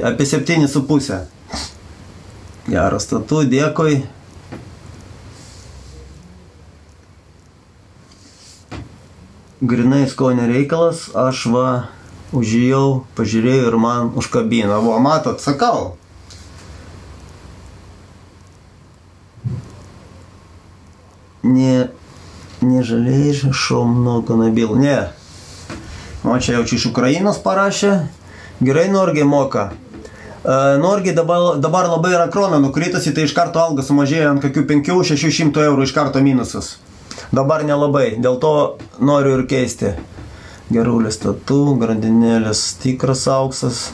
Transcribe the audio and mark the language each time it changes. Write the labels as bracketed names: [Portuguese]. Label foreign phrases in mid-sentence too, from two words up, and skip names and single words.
[Lithuanian] Apie 7,5. Geras tatų, dėkui. Grinai skonio reikalas, aš va užėjau, pažiūrėjau ir man užkabino. Vo, matot, sakau. [Russian] Не жалеешь, что много набил? Не. [Lithuanian] O čia jau čia iš Ukrainos parašė. Gerai, Norgiai moka. Norgiai dabar labai yra krona nukritusi, tai iš karto alga sumažėjo ant kokių 500–600 eurų iš karto minusas. Dabar nelabai, dėl to noriu ir keisti. Gerulės tatų, grandinėlės tikras auksas.